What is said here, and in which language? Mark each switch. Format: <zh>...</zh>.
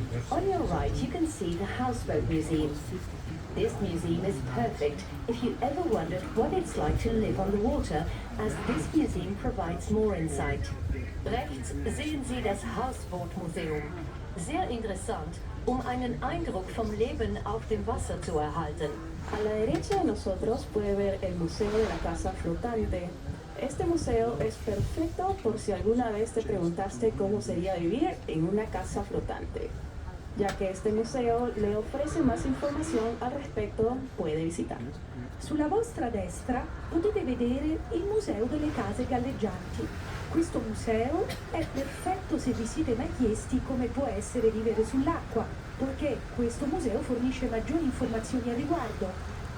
<en>On your right, you can see the Houseboat Museum. This museum is perfect if you ever wondered what it's like to live on the water, as this museum provides more insight.</en> <de>Rechts sehen Sie das Hausbootmuseum. Sehr interessant, einen Eindruck vom Leben auf dem Wasser zu erhalten.</de> <es>A la derecha de nosotros puede ver el Museo de la Casa Flotante. Este museo es perfecto por si alguna vez te preguntaste cómo sería vivir en una casa flotante. Ya que este museo le ofrece más información al respecto, puede visitarlo.</es> <it>Sulla vostra destra potete vedere il Museo delle Case Galleggianti. Questo museo è perfetto se vi siete mai chiesti come può essere vivere sull'acqua, poiché questo museo fornisce maggiori informazioni al riguardo.</it>